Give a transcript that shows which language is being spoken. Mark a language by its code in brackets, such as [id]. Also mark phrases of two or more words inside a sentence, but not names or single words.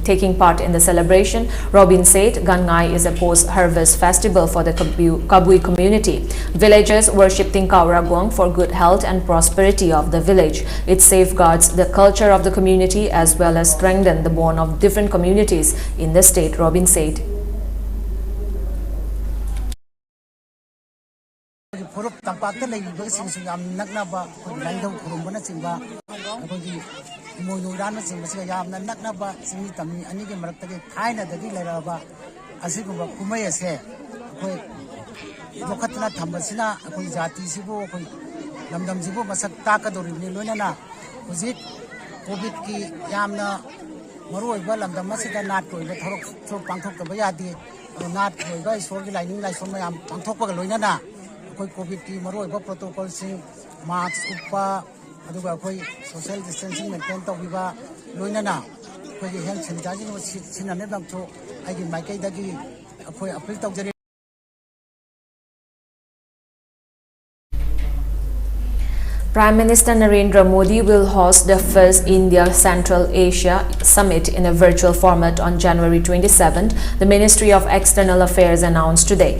[en] Taking part in the celebration, Robin said Gangngai is a post-harvest festival for the Kabui community. Villagers worship Tingkau Ragwang for good health and prosperity of the village. It safeguards the culture of the community as well as strengthens the bond of different communities in the state, Robin said. [mni] Purup tampakta lagi sing yam naknaba landau kurumbana singba akogi moyuran sing basga yam naknaba singi tamni ani ke marakta ke thaina dagi leraba asigumba kumai ase akoi lokatna thambasina akoi jati sibo akoi lamdam sibo masak takadori ni loinana hujik covid ki yamna maroi ba lamdam masida nat toiba thorok thor pangthok ta bayadi nat toiba isor ki lining lai som yam pangthok pa loinana COVID की मरोई बा प्रोटोकॉल से मास्क उपा अदुगा कोई [en] social distancing maintain [mni] तो बिबा लोइना कोई [en] health sanitizing [mni] सिनाने बम तो आगे माइकई दगी कोई अपील तो जरे [en] Prime Minister Narendra Modi will host the first India-Central Asia Summit in a virtual format on January 27th, the Ministry of External Affairs announced today.